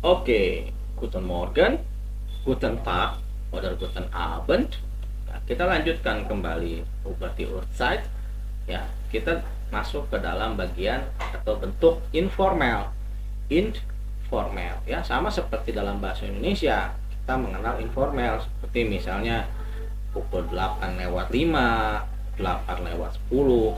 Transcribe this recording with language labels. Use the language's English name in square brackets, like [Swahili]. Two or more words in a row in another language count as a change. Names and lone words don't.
[Indonesian] Oke, [German] Guten Morgen, Guten Tag, oder Guten Abend. [Indonesian] Nah, kita lanjutkan kembali [German] über die Uhrzeit. [Indonesian] Ya, kita masuk ke dalam bagian atau bentuk informal. Informal, ya sama seperti dalam bahasa Indonesia. Kita mengenal informal seperti misalnya pukul 8 lewat 5, 8 lewat 10.